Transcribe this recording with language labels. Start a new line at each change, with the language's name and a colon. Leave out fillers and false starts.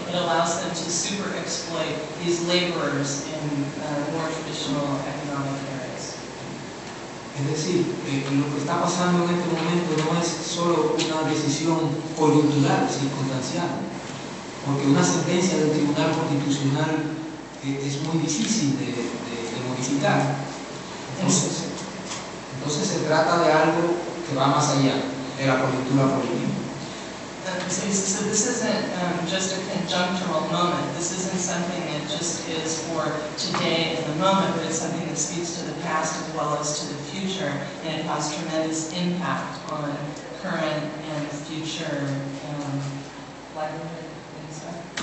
English: It allows them to super exploit these laborers in more traditional economic areas.
Spanish: Es decir, lo que está pasando en este momento no es solo una decisión coyuntural, circunstancial, porque una sentencia del Tribunal Constitucional es muy difícil de modificar. Entonces se trata de algo que va más allá de la coyuntura política.
English: So this isn't just a conjunctural moment. This isn't something that just is for today in the moment, but it's something that speaks to the past as well as to the future, and it has tremendous impact on current and future livelihood and stuff.